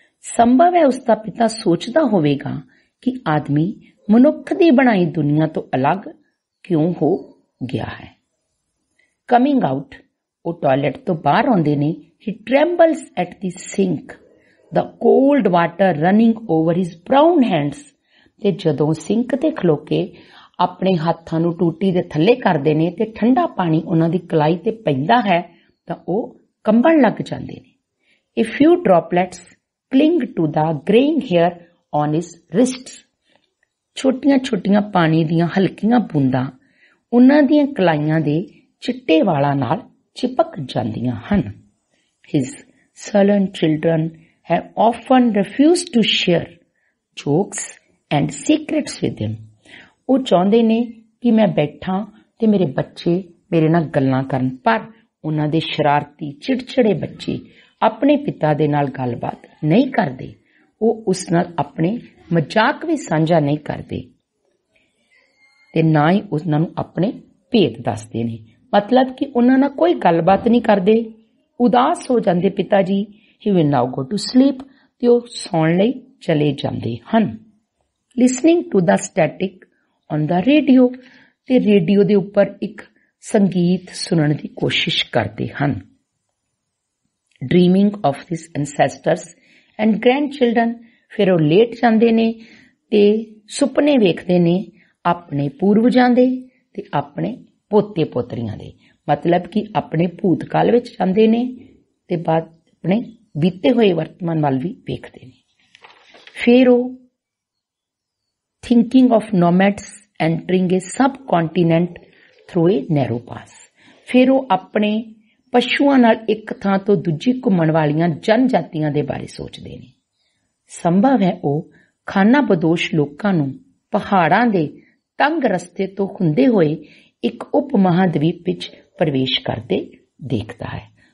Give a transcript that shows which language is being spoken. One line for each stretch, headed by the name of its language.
Punjabi: ਸੰਭਵ ਹੈ ਉਸਦਾ ਪਿਤਾ ਸੋਚਦਾ ਹੋਵੇਗਾ ਕਿ ਆਦਮੀ ਮਨੁੱਖ ਦੀ ਬਣਾਈ ਦੁਨੀਆ ਤੋਂ ਅਲੱਗ ਕਿਉਂ ਹੋ ਗਿਆ ਹੈ।
English: coming out
Punjabi: ਉਹ ਟਾਇਲਟ ਤੋਂ ਬਾਹਰ ਆਉਂਦੇ ਨੇ।
English: He trembles at the sink, the cold water running over his brown hands।
Punjabi: ਤੇ ਜਦੋਂ ਸਿੰਕ ਤੇ ਖਲੋ ਕੇ ਆਪਣੇ ਹੱਥਾਂ ਨੂੰ ਟੂਟੀ ਦੇ ਥੱਲੇ ਕਰਦੇ ਨੇ ਤੇ ਠੰਡਾ ਪਾਣੀ ਉਹਨਾਂ ਦੀ ਕਲਾਈ ਤੇ ਪੈਂਦਾ ਹੈ ਤਾਂ ਉਹ ਕੰਬਣ ਲੱਗ ਜਾਂਦੇ ਨੇ।
English: A few droplets cling to the graying hair on his wrists।
Punjabi: ਛੋਟੀਆਂ ਪਾਣੀ ਦੀਆਂ ਹਲਕੀਆਂ ਬੂੰਦਾਂ ਉਹਨਾਂ ਦੀਆਂ ਕਲਾਈਆਂ ਦੇ ਚਿੱਟੇ ਵਾਲਾਂ ਨਾਲ ਚਿਪਕ ਜਾਂਦੀਆਂ ਹਨ।
English: His sullen children have often refused to share jokes and secrets with him।
Punjabi: ਉਹ ਚਾਹੁੰਦੇ ਨੇ ਕਿ ਮੈਂ ਬੈਠਾਂ ਤੇ ਮੇਰੇ ਬੱਚੇ ਮੇਰੇ ਨਾਲ ਗੱਲਾਂ ਕਰਨ, ਪਰ ਉਹਨਾਂ ਦੇ ਸ਼ਰਾਰਤੀ ਚਿੜਚਿੜੇ ਬੱਚੇ ਆਪਣੇ ਪਿਤਾ ਦੇ ਨਾਲ ਗੱਲਬਾਤ ਨਹੀਂ ਕਰਦੇ। ਉਹ ਉਸ ਨਾਲ ਆਪਣੇ ਮਜ਼ਾਕ ਵੀ ਸਾਂਝਾ ਨਹੀਂ ਕਰਦੇ ਤੇ ਨਾ ਹੀ ਉਹਨਾਂ ਨੂੰ ਆਪਣੇ ਭੇਦ ਦੱਸਦੇ ਨੇ। ਮਤਲਬ ਕਿ ਉਹਨਾਂ ਨਾਲ ਕੋਈ ਗੱਲਬਾਤ ਨਹੀਂ ਕਰਦੇ। ਉਦਾਸ ਹੋ ਜਾਂਦੇ ਪਿਤਾ ਜੀ।
English: He will now go to sleep।
Punjabi: ਤੇ ਉਹ ਸੌਣ ਲਈ ਚਲੇ ਜਾਂਦੇ ਹਨ।
English: Listening to the static on the radio।
Punjabi: ਤੇ ਰੇਡੀਓ ਦੇ ਉੱਪਰ ਇੱਕ ਸੰਗੀਤ ਸੁਣਨ ਦੀ ਕੋਸ਼ਿਸ਼ ਕਰਦੇ ਹਨ।
English: Dreaming of his ancestors and grandchildren।
Punjabi: ਫਿਰ ਉਹ ਲੇਟ ਜਾਂਦੇ ਨੇ ਤੇ ਸੁਪਨੇ ਵੇਖਦੇ ਨੇ ਆਪਣੇ ਪੂਰਵਜਾਂ ਦੇ ਤੇ ਆਪਣੇ ਪੋਤੇ ਪੋਤਰੀਆਂ ਦੇ। ਮਤਲਬ ਕਿ ਆਪਣੇ ਭੂਤਕਾਲ ਵਿੱਚ ਜਾਂਦੇ ਨੇ ਤੇ ਬਾਅਦ ਆਪਣੇ ਬੀਤੇ ਹੋਏ ਵਰਤਮਾਨ ਵੱਲ ਵੀ ਵੇਖਦੇ ਨੇ।
English: Pharaoh, thinking of nomads entering a subcontinent through a narrow pass.
Punjabi: Pharaoh ਆਪਣੇ ਪਸ਼ੂਆਂ ਨਾਲ ਇੱਕ ਥਾਂ ਤੋਂ ਦੂਜੀ ਘੁੰਮਣ ਵਾਲੀਆਂ ਜਨਜਾਤੀਆਂ ਦੇ ਬਾਰੇ ਸੋਚਦੇ ਨੇ। ਸੰਭਵ ਹੈ ਉਹ ਖਾਨਾਬਦੋਸ਼ ਲੋਕਾਂ ਨੂੰ ਪਹਾੜਾਂ ਦੇ ਤੰਗ ਰਸਤੇ ਤੋਂ ਹੁੰਦੇ ਹੋਏ ਇੱਕ ਉਪ ਮਹਾਦਵੀਪ ਵਿੱਚ ਪ੍ਰਵੇਸ਼ ਕਰਦੇ ਦੇਖਦਾ ਹੈ।